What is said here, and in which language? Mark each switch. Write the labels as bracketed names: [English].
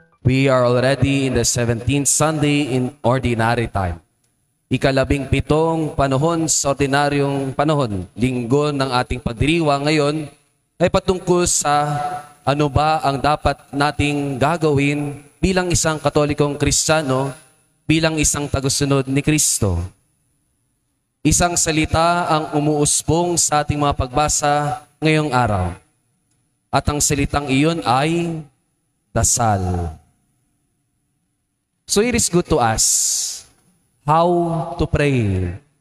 [English] We are already in the 17th Sunday in Ordinary Time. [Filipino] Ika-17 panahon sa ordinaryong panahon, linggo ng ating pagdiriwang ngayon ay patungkol sa ano ba ang dapat nating gagawin bilang isang Katolikong Kristiyano, bilang isang tagasunod ni Kristo. Isang salita ang umuusbong sa ating mga pagbasa ngayong araw. At ang salitang iyon ay dasal. [English] So it is good to ask, how to pray?